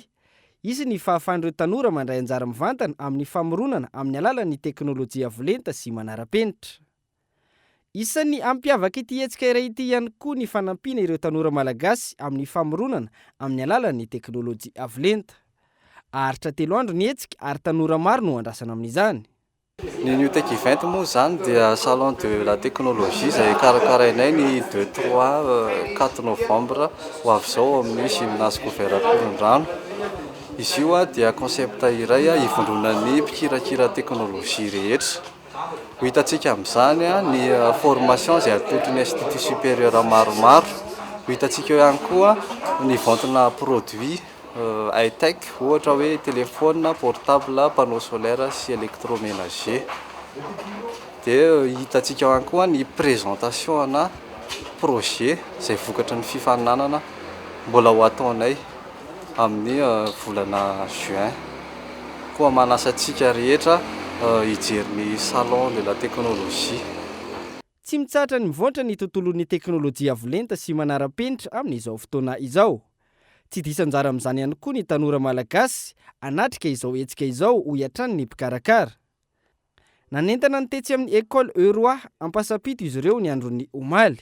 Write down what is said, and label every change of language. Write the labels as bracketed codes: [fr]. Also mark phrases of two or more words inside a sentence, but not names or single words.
[mg] Izy ny fahafahan'ireo tanora mandray anjara mivantana amin'ny famoronana amin'ny alalan'ny teknôlôjia avolenta sy manara-penitra. Isan'ny ampiavaka ity hetsika iray ity ihany koa ny fanampiana ireo tanora malagasy amin'ny famoronana amin'ny alalan'ny teknôlôjia avolenta. Aritra 3 andro ny hetsika ary tanora maro no andrasana amin'izany. Ny New Tech Event moa zany dia [fr] salon de la technologie [mg] izay karakarainay ny 2, 3, 4 novembre ho avy izao amin'ny gymnase Couverana Korondrano. Izy io dia concept iray hivondronan'ny mpikirakira teknôlôjia rehetra. Ho hitantsika amin'izany ny formation izay atolotry ny [fr] institut supérieur [mg] maromaro. Ho hitantsika eo ihany koa ny ventena [fr] produit high-tech [mg] ohatra hoe téléphone, portable, [fr] panneau solaire [mg] sy électroménager. Dia hitantsika ihany koa ny présentation ana projet izay vokatry ny fifaninanana mbola ho ataonay amin'ny volana juin. Koa manasa antsika rehetra hijery ny [fr] salon de la technologie. [mg] Tsy mitsatra ny mivoatra ny tontolon'ny teknôlôjia avolenta sy manara-penitra amin'izao fotoana izao. Tsy diso anjara amin'izany ihany koa ny tanora malagasy anatrika izao hetsika izao ho hiatrany ny mpikarakara. Nanentana ny tetsy amin'ny école Euroa ampasapito izy ireo ny andron'ny omaly.